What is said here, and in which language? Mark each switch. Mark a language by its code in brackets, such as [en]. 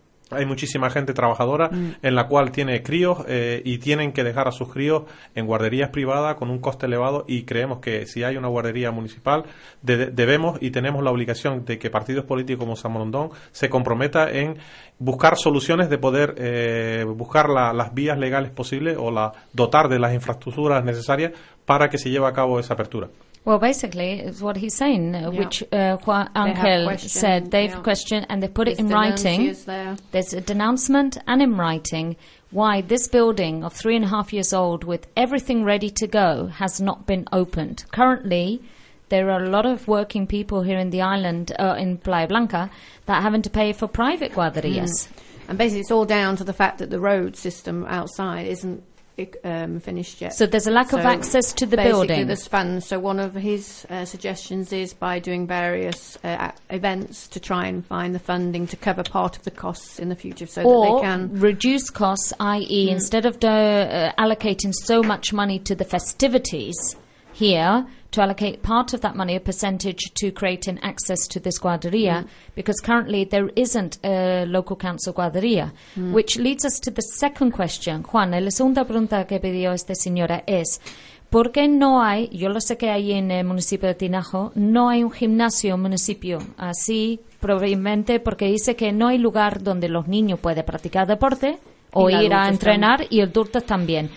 [es] hay muchísima gente trabajadora en la cual tiene críos y tienen que dejar a sus críos en guarderías privadas con un coste elevado, y creemos que si hay una guardería municipal debemos y tenemos la obligación de que partidos políticos como Zamorondón se comprometa en buscar soluciones de poder buscar las vías legales posibles o la dotar de las infraestructuras necesarias para que se lleve a cabo esa apertura. [en] Well, basically, it's what he's saying, which Juan Angel said. They've questioned, and they've put it in writing. There's a denouncement and in writing why this building of 3.5 years old with everything ready to go has not been opened. Currently, there are a lot of working people here in the island, in Playa Blanca, that are having to pay for private guarderías. Mm. And basically, it's all down to the fact that the road system outside isn't finished yet. So there's a lack of access to the building. Basically, there's funds. So one of his suggestions is by doing various events to try and find the funding to cover part of the costs in the future, so or that they can reduce costs, i.e. instead of allocating so much money to the festivities here, to allocate part of that money, a percentage, to create an access to this guarderia, because currently there isn't a local council guarderia. Which leads us to the second question. [es] Juan, la segunda pregunta que pidió esta señora es, ¿por qué no hay, yo lo sé que hay en el municipio de Tinajo, no hay un gimnasio en el municipio? Así, probablemente porque dice que no hay lugar donde los niños puedan practicar deporte o ir a entrenar, y adultos también.